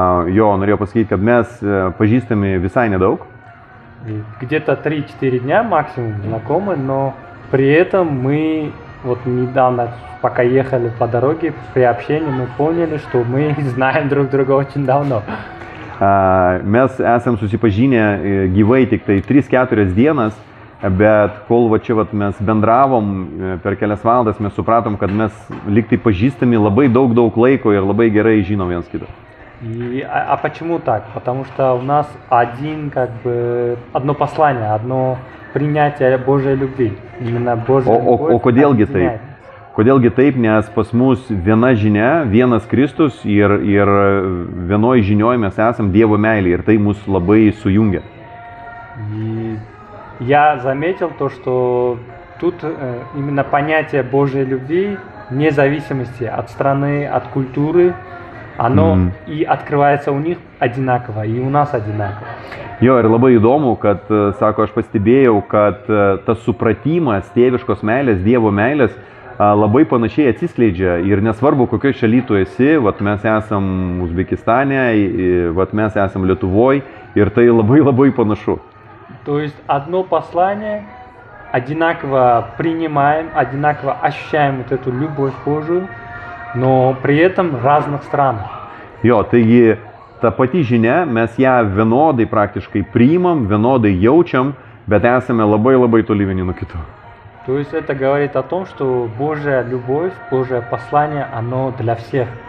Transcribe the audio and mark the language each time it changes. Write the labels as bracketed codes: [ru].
[lt] Jo, norėjau pasakyti, kad mes pažįstami visai nedaug. [ru] Где-то 3-4 дня максимум знакомы, но при этом мы недавно, пока ехали по дороге, при общении мы поняли, что мы знаем друг друга очень давно. [lt] Mes esam susipažinę gyvai tik tai 3-4 dienas, bet kol čia mes bendravom per kelias valandas, mes supratom, kad mes lyg tai pažįstami labai daug laiko ir labai gerai žinom vienas kitą. [ru] А почему так? Потому что у нас одно послание, одно принятие Божьей любви. Именно Божья любовь. [lt] Kodėlgi taip? Kodėlgi taip, nes pas mus viena žinia, vienas Kristus ir vienoj žinioj mes esam Dievo meilė ir tai mus labai sujungia. [ru] Я заметил то, что тут именно понятие Божьей любви, вне зависимости от страны, от культуры, оно и открывается у них одинаково, и у нас одинаково. [lt] Jo, ir labai įdomu, kad, sako, aš pastebėjau, kad tas supratimas tėviškos meilės, Dievo meilės labai panašiai atsiskleidžia ir nesvarbu, kokioje šalyje tu esi, mes esam Uzbekistane, mes esam Lietuvoj ir tai labai panašu. [ru] То есть одно послание, одинаково принимаем, одинаково ощущаем эту любовь Божию, но при этом в разных странах. [lt] Jo, taigi ta pati žinia, mes ją vienodai praktiškai priimam, vienodai jaučiam, bet esame labai toli vieni nuo kitų. [ru] То есть это говорит о том, что Божья любовь, Божье послание, оно для всех.